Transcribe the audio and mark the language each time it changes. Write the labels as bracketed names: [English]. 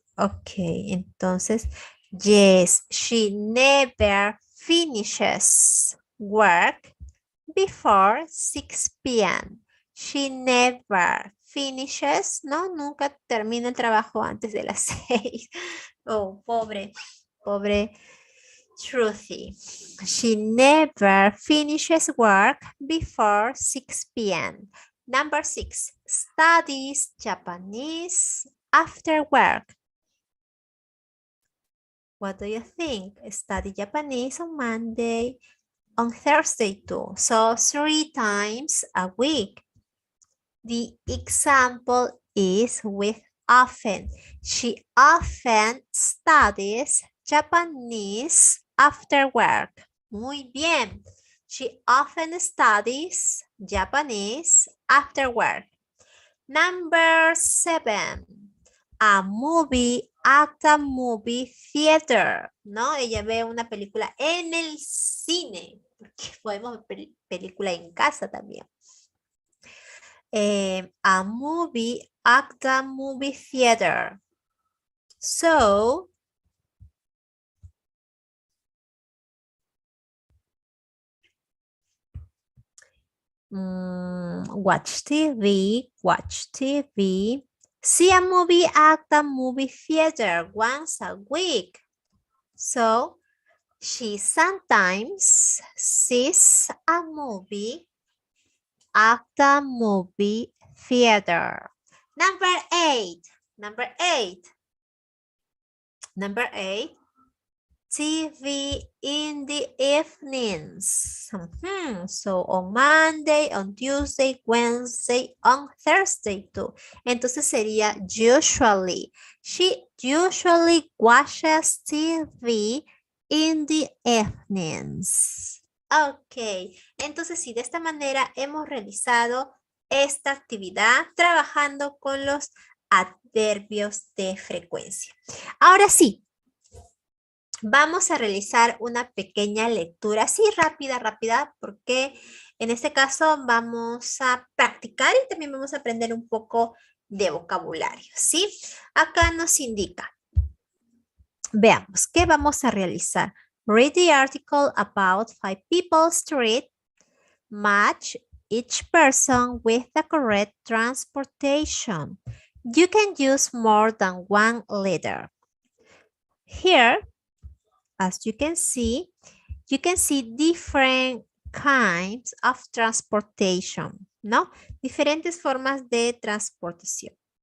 [English] Okay, [Spanish] entonces, [English] yes, she never finishes work before 6 p.m. She never finishes, [Spanish] no, nunca termina el trabajo antes de las 6. Oh, pobre Truthy. [English] She never finishes work before 6 p.m. Number 6, studies Japanese after work. What do you think? Study Japanese on Monday, on Thursday too. So 3 times a week. The example is with often. She often studies Japanese after work. [Spanish] Muy bien. [English] She often studies Japanese after work. Number 7. A movie at the movie theater. [Spanish] ¿No? Ella ve una película en el cine. Porque podemos ver película en casa también. [English] A movie at the movie theater. So, watch TV, watch TV. See a movie at the movie theater once a week. So, she sometimes sees a movie at the movie theater. Number 8. Number 8. Number 8. TV in the evenings. So on Monday, on Tuesday, Wednesday, on Thursday too. [Spanish] Entonces sería usually. [English] She usually watches TV in the evenings. [Spanish] Ok, entonces sí, de esta manera hemos realizado esta actividad trabajando con los adverbios de frecuencia. Ahora sí. Vamos a realizar una pequeña lectura, así rápida, porque en este caso vamos a practicar y también vamos a aprender un poco de vocabulario, ¿sí? Acá nos indica. Veamos, ¿qué vamos a realizar? [English] Read the article about 5 people street. Match each person with the correct transportation. You can use more than one letter. Here, as you can see different kinds of transportation, [Spanish] ¿no? Diferentes formas de transportación.